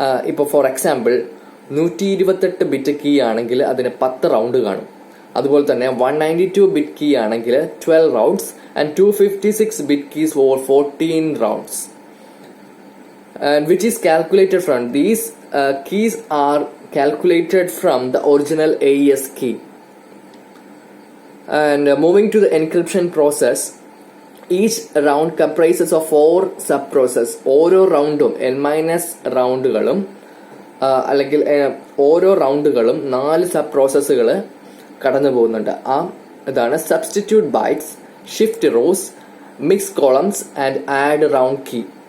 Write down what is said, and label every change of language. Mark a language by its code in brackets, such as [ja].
[ml] ഇപ്പോൾ for example 128 bit key ആണെങ്കിൽ അതിന് 10 റൗണ്ട് കാണും. അതുപോലെ തന്നെ 192 ബിറ്റ് കീ ആണെങ്കിൽ 12 rounds and 256 bit keys four 14 rounds. [en] And which is calculated from these keys are calculated from the original AES key. And moving to the encryption process, each round comprises of 4 sub-process. [ml] ഓരോ റൗണ്ടും n- റൗണ്ടുകളും അല്ലെങ്കിൽ ഓരോ റൗണ്ടുകളും 4 sub പ്രോസസ്സുകൾ കടന്നു പോകുന്നുണ്ട്. ഇതാണ് substitute bytes, shift rose, mix columns and add round key.